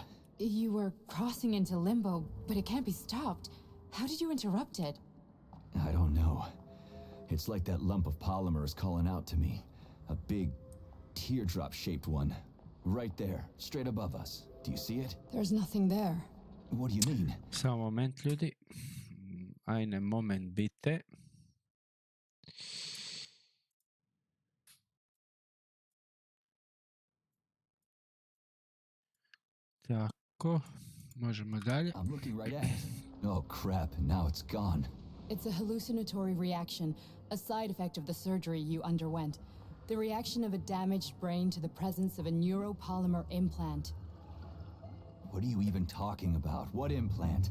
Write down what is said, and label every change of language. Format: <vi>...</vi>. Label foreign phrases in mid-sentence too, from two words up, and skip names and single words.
<en>You were crossing into limbo, but it can't be stopped. How did you interrupt it? I don't know. It's like that lump of polymer is calling out to me. A big, teardrop-shaped one. Right there, straight above us. Do you see it? There's nothing there. What do you mean?</en> <hr>Samo moment, ljudi.</hr> <de>Ajne, moment, bite.</de> <hr>Tako, možemo dalje.</hr> <en>I'm looking right at it. Oh crap, now it's gone. It's a hallucinatory reaction, a side effect of the surgery you underwent. The reaction of a damaged brain to the presence of a neuropolymer implant. What are you even talking about? What implant?</en>